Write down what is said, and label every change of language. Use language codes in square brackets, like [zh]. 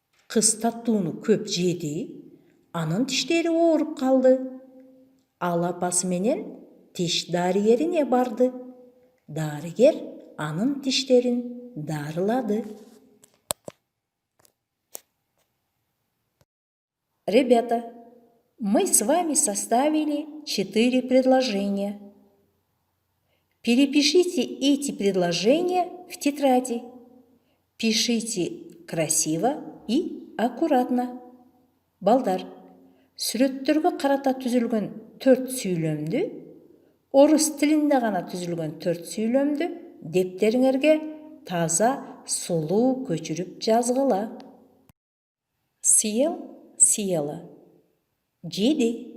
[ky] Кыз таттууну көп жеди, анын тиштери ооруп калды. Ал апасы менен тиш дарыгерине барды. Дарыгер анын тиштерин дарылады. [ru] Ребята, мы с вами составили 4 предложения. Перепишите эти предложения в тетради. Пишите красиво и аккуратно. [ky] Балдар, сүрөттөргө карата түзүлгөн 4 сүйлөмдү, орус тилинде гана түзүлгөн 4 сүйлөмдү дептериңерге таза, сулуу көчүрүп жазгыла. [ru] Съел, съела. Жеди.